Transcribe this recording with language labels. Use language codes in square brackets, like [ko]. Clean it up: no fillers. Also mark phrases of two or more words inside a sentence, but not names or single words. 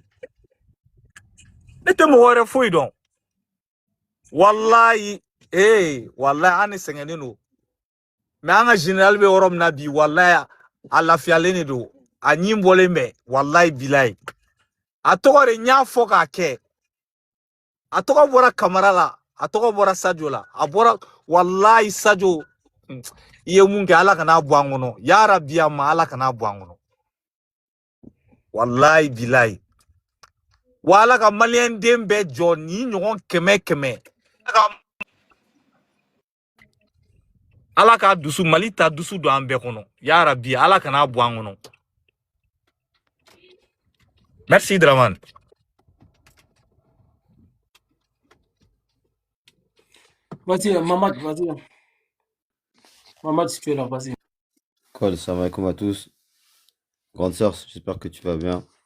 [bm] ne tɛ mɔgɔ wɛrɛ foyi dɔn [ar] والله والله [bm] an de sɛgɛnnen don mais an ka général bɛ yɔrɔ min na bi wallahi a lafiyalen de don a ɲin bɔlen bɛ [ar] والله بالله [bm] a tɔgɔ de n y'a fɔ k'a kɛ a tɔgɔ bɔra Kamara la a tɔgɔ bɔra Sadio la a bɔra wallahi Sadio i ye mun kɛ Ala kana bɔ an kɔnɔ [ar] يا رب [bm] ya ma Ala kana bɔ an kɔnɔ [ar] والله بالله [bm] wa Ala ka maliyɛn den bɛɛ jɔ ni ɲɔgɔn kɛmɛ Ala ka dusu Mali ta dusu don an bɛɛ kɔnɔ [ar] يا رب [bm] Ala kana bɔ an kɔnɔ merci Dramane. [fr] Vas-y, Mamad, vas-y. Mamad, si tu es là, vas-y. Cool, [ar] سلام عليكم [fr] à tous. Grande sœur, j'espère que tu vas bien.